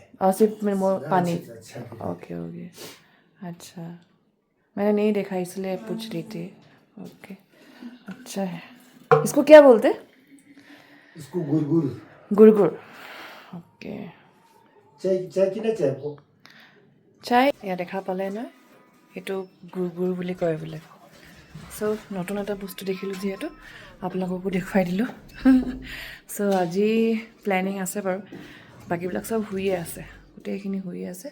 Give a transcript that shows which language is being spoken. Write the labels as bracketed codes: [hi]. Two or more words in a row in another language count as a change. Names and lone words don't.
[hi] और सिर्फ पानी। अच्छा ओके ओके अच्छा, मैंने नहीं देखा इसलिए पूछ रही थी। ओके अच्छा है। इसको क्या बोलते? इसको गुरगुर। गुरगुर, ओके। चाय की ना चाय को [as] চাই এয়া দেখা পালে নহয়, সেইটো গুৰ বুলি কয় বোলে। চ' নতুন এটা বস্তু দেখিলোঁ যিহেতু আপোনালোককো দেখুৱাই দিলোঁ। চ' আজি প্লেনিং আছে বাৰু, বাকীবিলাক চব শুইয়ে আছে, গোটেইখিনি শুই আছে।